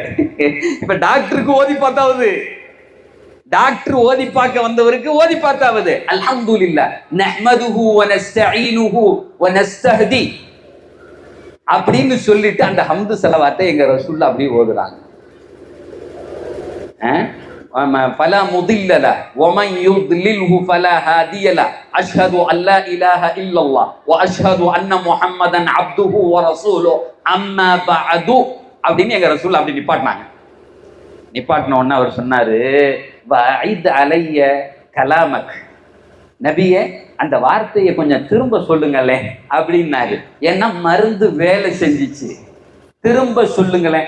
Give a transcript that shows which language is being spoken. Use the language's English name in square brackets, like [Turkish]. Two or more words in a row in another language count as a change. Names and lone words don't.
[Tamil] இப்ப டாக்டருக்கு ஓதி பார்த்தாவது, டாக்டர் ஓதி பார்க்க வந்தவருக்கு ஓதி பார்த்தாவது, [Arabic] الحمد لله نحمده و نستعينه و نستهدي [Tamil] அப்படின்னு சொல்லிட்டு அந்த ஹம்து செலவாத்தை எங்க ரசூலுல்லாஹ் அப்படியே ஓதுறாங்க. [Arabic] فلا مضل له ومن يضلله فلا هادي له أشهد أن لا إله إلا الله وأشهد أن محمدا عبده ورسوله أما بعد [Tamil] அப்படின்னு எங்க ரசூல் அப்படி நிப்பாட்டினாங்க. நிப்பாட்டின உடனே அவர் சொன்னாரு, [Arabic] وأعد علي كلامك, [Tamil] நபியே அந்த வார்த்தையை கொஞ்சம் திரும்ப சொல்லுங்களேன் அப்படின்னாரு. ஏன்னா மருந்து வேலை செஞ்சிச்சு, திரும்ப சொல்லுங்களேன்.